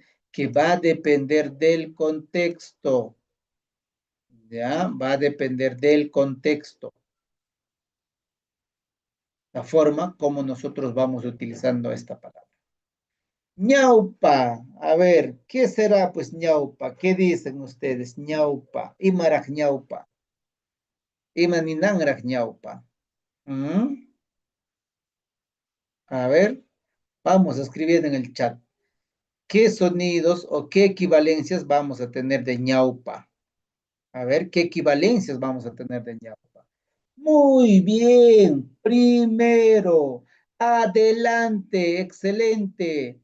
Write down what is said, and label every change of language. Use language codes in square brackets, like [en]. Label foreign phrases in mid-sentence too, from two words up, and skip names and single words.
[es] Que va a depender del contexto, ¿ya? Va a depender del contexto, la forma como nosotros vamos utilizando esta palabra. Ñaupa, a ver, ¿qué será pues ñaupa? ¿Qué dicen ustedes? [qu] Ñaupa, imaraj ñaupa, imaninanraj ñaupa. [es] ¿Mm? A ver, vamos a escribir en el chat. ¿Qué sonidos o qué equivalencias vamos a tener de ñaupa? A ver, ¿qué equivalencias vamos a tener de ñaupa? Muy bien, primero, adelante, excelente.